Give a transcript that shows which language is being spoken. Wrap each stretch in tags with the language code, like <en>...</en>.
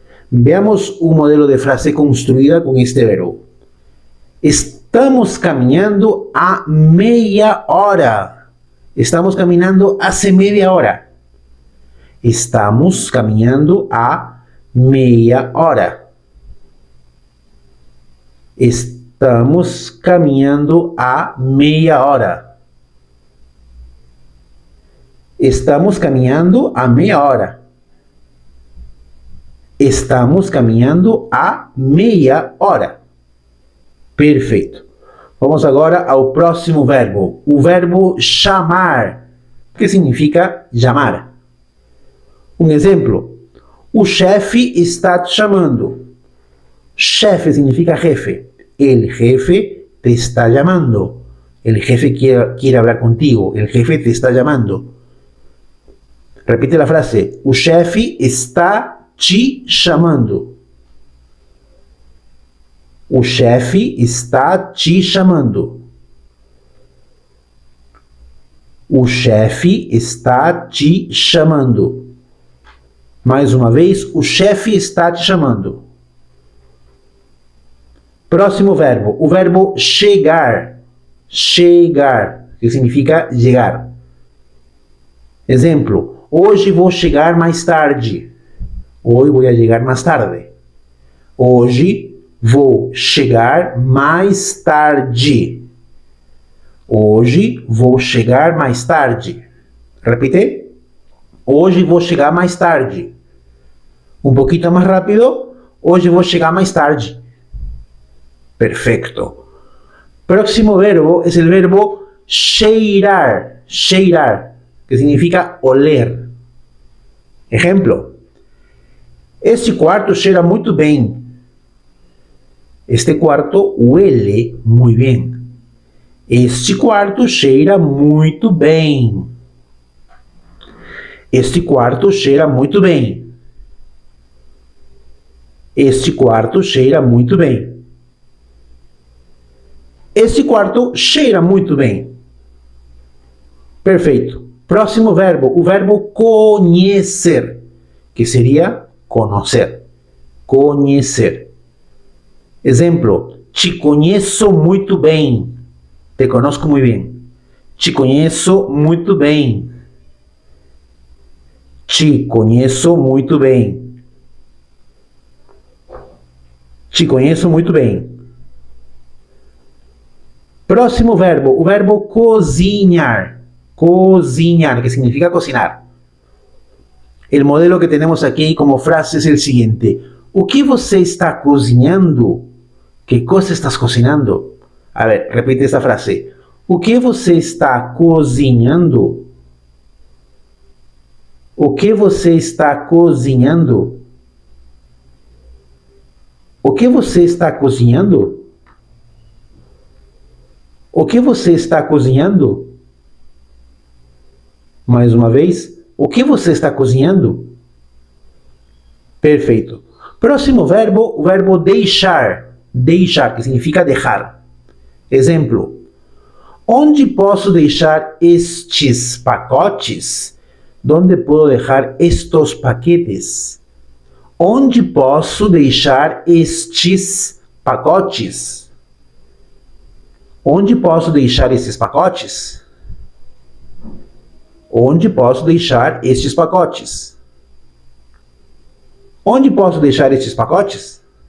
<es>Veamos un modelo de frase construida con este verbo.</es> <pt>Estamos caminhando há meia hora. Estamos caminhando</pt> <es>hace media hora.</es> <pt>Estamos caminhando há meia hora. Estamos caminhando há meia hora. Estamos caminhando há meia hora. Estamos caminhando há meia hora. Perfeito. Vamos agora ao próximo verbo. O verbo chamar, que significa chamar. Um exemplo. O chefe está te chamando. Chefe significa jefe.</pt> <es>El jefe te está llamando. El jefe quiere hablar contigo. El jefe te está llamando. Repite la frase.</es> <pt>O chefe está te chamando. O chefe está te chamando. O chefe está te chamando. Mais uma vez, o chefe está te chamando. Próximo verbo, o verbo chegar. Chegar, que significa chegar. Exemplo, hoje vou chegar mais tarde.</pt> <es>Hoy voy a llegar más tarde.</es> <pt>Hoje vou chegar mais tarde. Hoje vou chegar mais tarde. Repite. Hoje vou chegar mais tarde. Um pouquinho mais rápido. Hoje vou chegar mais tarde.</pt> <es>Perfecto. Próximo verbo es el verbo cheirar. Cheirar, que significa oler. Ejemplo.</es> <pt>Este quarto cheira muito bem.</pt> <es>Este quarto huele muy bien.</es> <pt>Este quarto cheira muito bem. Este quarto cheira muito bem. Este quarto cheira muito bem. Este quarto cheira muito bem. Perfeito. Próximo verbo, o verbo conhecer, que seria conocer. Conhecer. Exemplo, te conheço muito bem.</pt> <es>Te conozco muy</es> <pt>bem. Te conheço muito bem. Te conheço muito bem. Te conheço muito bem. Próximo verbo, o verbo cozinhar. Cozinhar, que significa cocinar.</pt> <es>El modelo que tenemos aquí como frase es el siguiente.</es> <pt>O que você está cozinhando?</pt> <es>¿Qué cosa estás cocinando? A ver, repite esta frase.</es> <pt>O que você está cozinhando? O que você está cozinhando? O que você está cozinhando? O que você está cozinhando? Mais uma vez. O que você está cozinhando? Perfeito. Próximo verbo, o verbo deixar. Deixar, que significa dejar. Exemplo. Onde posso deixar estes pacotes?</pt> <es>¿Dónde puedo dejar estos paquetes?</es> <pt>Onde posso deixar estes pacotes? Onde posso deixar estes pacotes? Onde posso deixar estes pacotes? Onde posso deixar estes pacotes?</pt>